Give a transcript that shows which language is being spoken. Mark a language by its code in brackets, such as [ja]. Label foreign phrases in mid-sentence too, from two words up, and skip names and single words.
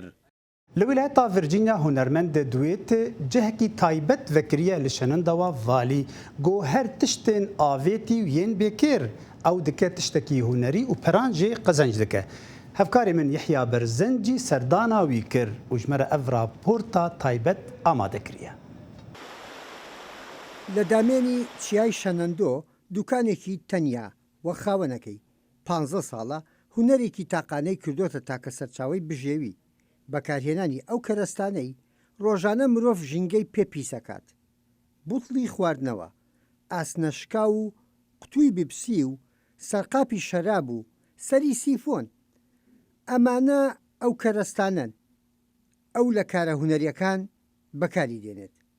[ku] Li wilayeta Virginia hunermend duêt cihekî taybet vekiriye li şenenda wa valî. Got her tiştên avêtî û yên bêkêr ew dike tiştekî hunerî û peran jê qezenc dike. Hevkarê min Yihya Berzencî serdana wî kir û ji me re ev raporta taybet amade kiriye. [ckb] لە دامێنی چیای شەنەندۆ دوکانێکی تەنیا وە خاوەنەکەی 15 ساڵە هونەرێکی تاقانەی کردوتە تاکە سەرچاوی بژێوی بەکارهێنانی ئەو کەرەستانەی ڕۆژانە مرۆڤ ژینگەی پێ پیسەکات بوتڵی خواردنەوە ئاسنەشکا و قوتووی بیبسی و سەرقاپی شەراب و سەری سیفۆن ئەمانە ئەو کەرەستانن ئەو لە کارە هونەریەکان بەکاری دێنێت.